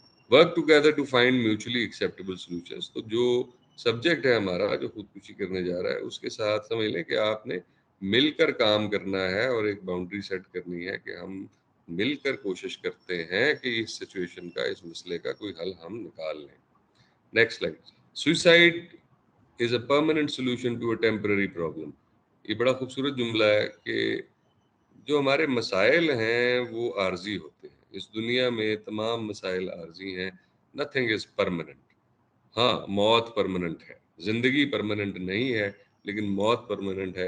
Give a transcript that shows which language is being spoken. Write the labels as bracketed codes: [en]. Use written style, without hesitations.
[en] Work together to find mutually acceptable solutions. [ur] تو جو subject ہے ہمارا جو خودکشی کرنے جا رہا ہے, اس کے ساتھ سمجھ لیں کہ آپ نے مل کر کام کرنا ہے اور ایک باؤنڈری سیٹ کرنی ہے کہ ہم مل کر کوشش کرتے ہیں کہ اس سچویشن کا, اس مسئلے کا کوئی حل ہم نکال لیں. [en] Next slide. Suicide is a permanent solution to a temporary problem. [ur] یہ بڑا خوبصورت جملہ ہے کہ جو ہمارے مسائل ہیں وہ عارضی ہوتے ہیں. اس دنیا میں تمام مسائل عارضی ہیں. [en] Nothing is permanent. [ur] ہاں, موت پرماننٹ ہے, زندگی پرماننٹ نہیں ہے, لیکن موت پرماننٹ ہے.